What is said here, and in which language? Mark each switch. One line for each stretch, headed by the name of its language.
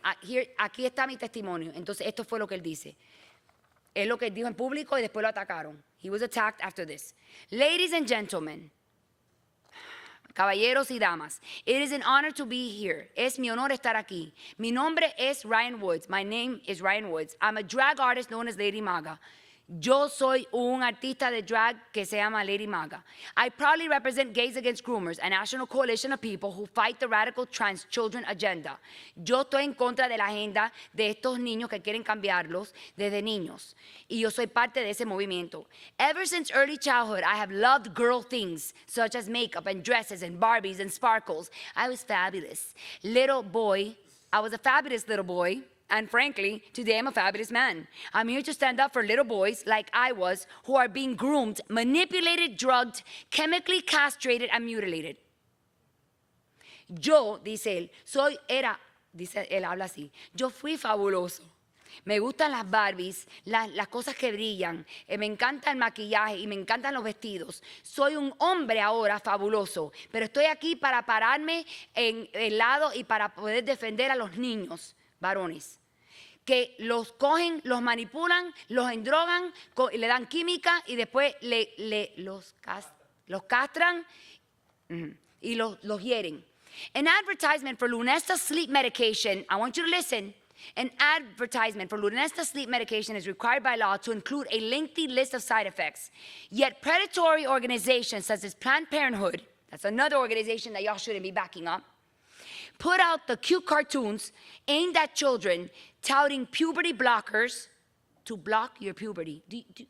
Spanish: Aquí está mi testimonio. Entonces, esto fue lo que él dice. Es lo que él dijo en público y después lo atacaron.
English: He was attacked after this. Ladies and gentlemen,
Spanish: caballeros y damas,
English: it is an honor to be here.
Spanish: Es mi honor estar aquí. Mi nombre es Ryan Woods.
English: My name is Ryan Woods. I'm a drag artist known as Lady Maga.
Spanish: Yo soy un artista de drag que se llama Lady Maga.
English: I proudly represent Gays Against Groomers, a national coalition of people who fight the radical trans children agenda.
Spanish: Yo estoy en contra de la agenda de estos niños que quieren cambiarlos desde niños. Y yo soy parte de ese movimiento.
English: Ever since early childhood, I have loved girl things, such as makeup and dresses and Barbies and sparkles. I was fabulous. I was a fabulous little boy. And frankly, today I'm a fabulous man. I'm here to stand up for little boys like I was who are being groomed, manipulated, drugged, chemically castrated, and mutilated.
Spanish: Yo, dice él habla así, yo fui fabuloso. Me gustan las Barbies, las cosas que brillan, me encanta el maquillaje y me encantan los vestidos. Soy un hombre ahora fabuloso, pero estoy aquí para pararme en el lado y para poder defender a los niños varones que los cogen, los manipulan, los endrogan, le dan química y después los castran y los hieren.
English: An advertisement for Lunesta sleep medication, I want you to listen. An advertisement for Lunesta sleep medication is required by law to include a lengthy list of side effects. Yet predatory organizations such as Planned Parenthood, that's another organization that y'all shouldn't be backing up, put out the cute cartoons aimed at children touting puberty blockers to block your puberty.